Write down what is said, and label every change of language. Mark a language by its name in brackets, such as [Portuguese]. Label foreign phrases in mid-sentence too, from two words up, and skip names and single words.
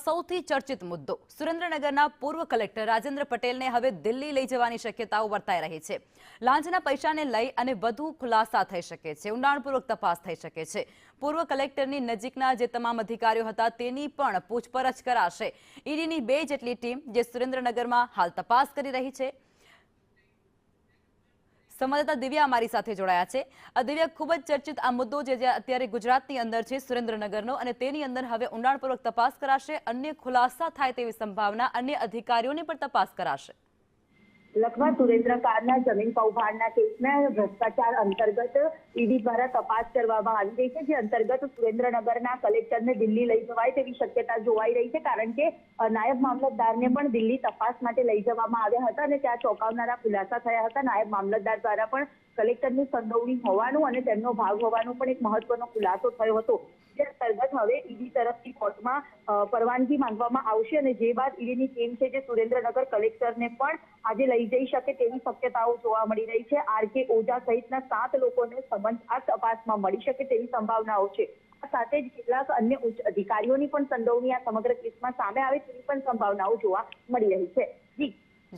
[Gujarati] સૌથી ચર્ચિત મુદ્દો સુરેન્દ્રનગરના પૂર્વ કલેક્ટર રાજેન્દ્ર પટેલને હવે દિલ્હી લઈ જવાની શક્યતાઓ વર્તાઈ રહી છે। લાંચના પૈસાને લઈ અને વધુ ખુલાસા થઈ શકે છે, ઊંડાણપૂર્વક તપાસ થઈ શકે છે। પૂર્વ કલેક્ટરની નજીકના જે તમામ અધિકારીઓ હતા તેની પણ પૂછપરછ કરાશે। ઈડીની 2 જેટલી ટીમ જે સુરેન્દ્રનગરમાં હાલ તપાસ કરી રહી છે। સંવાદદાતા દિવ્યા અમારી સાથે જોડાયા છે। દિવ્યા, ખૂબ જ ચર્ચિત આ મુદ્દો જે અત્યારે ગુજરાતની અંદર છે સુરેન્દ્રનગરનો અને તેની અંદર હવે ઊંડાણપૂર્વક તપાસ કરાશે, અન્ય ખુલાસા થાય તેવી સંભાવના, અન્ય અધિકારીઓની પણ તપાસ કરાશે। લખવા સુરેન્દ્ર કારના જમીન કૌભાંડના કેસના ભ્રષ્ટાચાર અંતર્ગત ઈડી દ્વારા તપાસ કરવામાં આવી રહી છે, જે અંતર્ગત સુરેન્દ્રનગરના કલેક્ટરને દિલ્હી લઈ જવાય તેવી શક્યતા જોવાઈ રહી છે, કારણ કે નાયબ મામલતદારને પણ દિલ્હી તપાસ માટે લઈ જવામાં આવ્યા હતા અને ત્યાં ચોંકાવનારા ખુલાસા થયા હતા। નાયબ મામલતદાર દ્વારા પણ કલેક્ટરની સંડોવણી હોવાનું અને તેમનો ભાગ હોવાનું પણ એક મહત્વનો ખુલાસો થયો હતો। જે અંતર્ગત હવે ઈડી તરફથી કોર્ટમાં પરવાનગી માંગવામાં આવશે અને જે બાદ ઈડીની ટીમ છે જે સુરેન્દ્રનગર કલેક્ટરને પણ આજે લઈ જઈ શકે તેવી શક્યતાઓ જોવા મળી રહી છે। આરકે ઓઝા સહિતના 7 લોકોને સમન્સ આ તપાસમાં મળી શકે તેવી સંભાવનાઓ છે। આ સાથે જ કેટલાક અન્ય ઉચ્ચ અધિકારીઓની પણ સંડોવણી આ સમગ્ર કેસમાં સામે આવે તેવી પણ સંભાવનાઓ જોવા મળી રહી છે।